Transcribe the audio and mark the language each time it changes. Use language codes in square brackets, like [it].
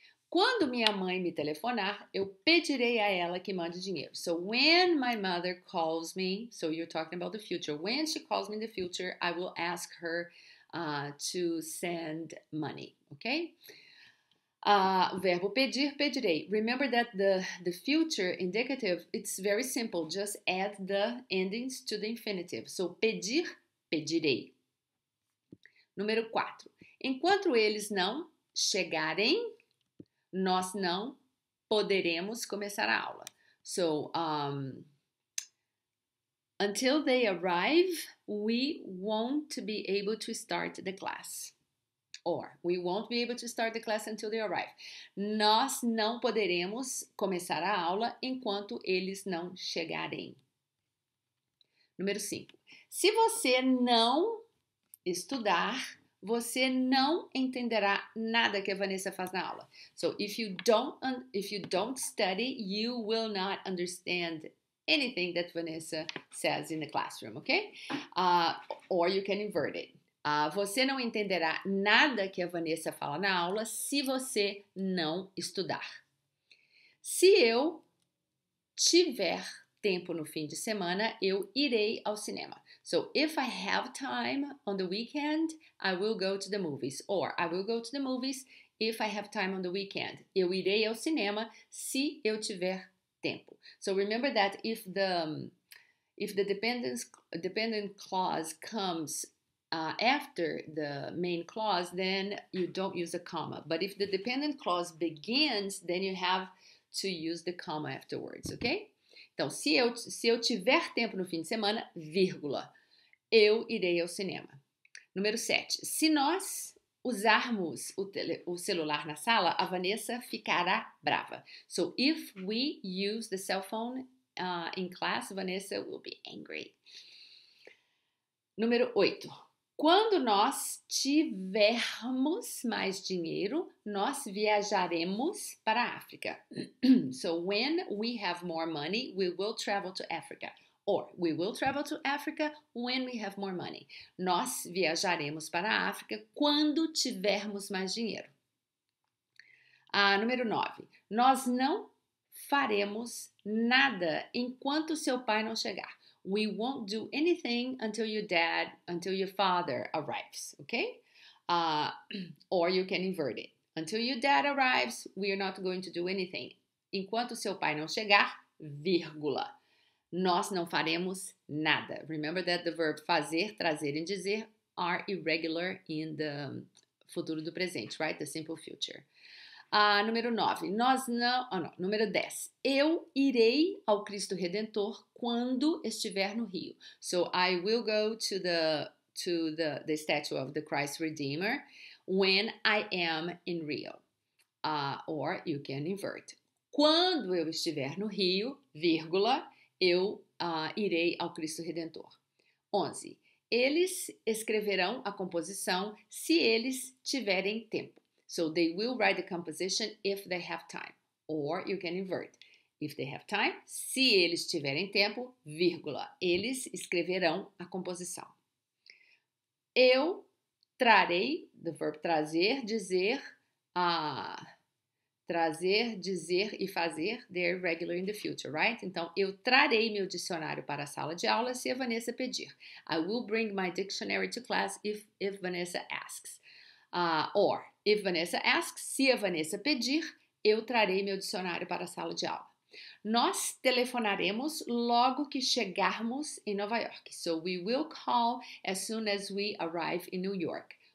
[pt] Quando minha mãe me telefonar, eu pedirei a ela que mande dinheiro. [en] So when my mother calls me, so you're talking about the future. When she calls me in the future, I will ask her to send money, okay? [pt] O verbo pedir, pedirei. [en] Remember that the future indicative, it's very simple. Just add the endings to the infinitive. So, pedir, pedirei. [pt] Número 4. Enquanto eles não chegarem, nós não poderemos começar a aula. [en] So, until they arrive, we won't be able to start the class. Or, we won't be able to start the class until they arrive. [pt] Nós não poderemos começar a aula enquanto eles não chegarem. Número 5. Se você não estudar, você não entenderá nada que a Vanessa faz na aula. [en] So, if you don't study, you will not understand anything that Vanessa says in the classroom, okay? Or you can invert it. [pt] Você não entenderá nada que a Vanessa fala na aula se você não estudar. Se eu tiver tempo no fim de semana, eu irei ao cinema. [en] So, if I have time on the weekend, I will go to the movies. Or, I will go to the movies if I have time on the weekend. [pt] Eu irei ao cinema se eu tiver tempo. [en] So, remember that if the dependent clause comes after the main clause, then you don't use a comma. But if the dependent clause begins, then you have to use the comma afterwards, okay? [pt] Então, se eu tiver tempo no fim de semana, vírgula, eu irei ao cinema. Número 7. Se nós usarmos o celular na sala, a Vanessa ficará brava. [en] So, if we use the cell phone in class, Vanessa will be angry. [pt] Número 8. Quando nós tivermos mais dinheiro, nós viajaremos para a África. [en] So, when we have more money, we will travel to Africa. Or, we will travel to Africa when we have more money. [pt] Nós viajaremos para a África quando tivermos mais dinheiro. Número 9. Nós não faremos nada enquanto seu pai não chegar. [en] We won't do anything until your father arrives, okay? Or you can invert it. Until your dad arrives, we are not going to do anything. [pt] Enquanto seu pai não chegar, vírgula. Nós não faremos nada. [en] Remember that the verb fazer, trazer e dizer are irregular in the futuro do presente, right? The simple future. [pt] Número 9. Número 10. Eu irei ao Cristo Redentor quando estiver no Rio. [en] So I will go to the statue of the Christ Redeemer when I am in Rio. Or you can invert. [pt] Quando eu estiver no Rio, vírgula, eu irei ao Cristo Redentor. 11. Eles escreverão a composição se eles tiverem tempo. [en] So they will write the composition if they have time. Or you can invert. If they have time, [pt] se eles tiverem tempo, vírgula, eles escreverão a composição. [en] Eu trarei, the verb trazer, dizer, trazer, dizer e fazer, they're regular in the future, right? [pt] Então, eu trarei meu dicionário para a sala de aula se a Vanessa pedir. [en] I will bring my dictionary to class if Vanessa asks. Or, if Vanessa asks, [pt] se a Vanessa pedir, eu trarei meu dicionário para a sala de aula. Nós telefonaremos logo que chegarmos em Nova York. [en] So, we will call as soon as we arrive in New York.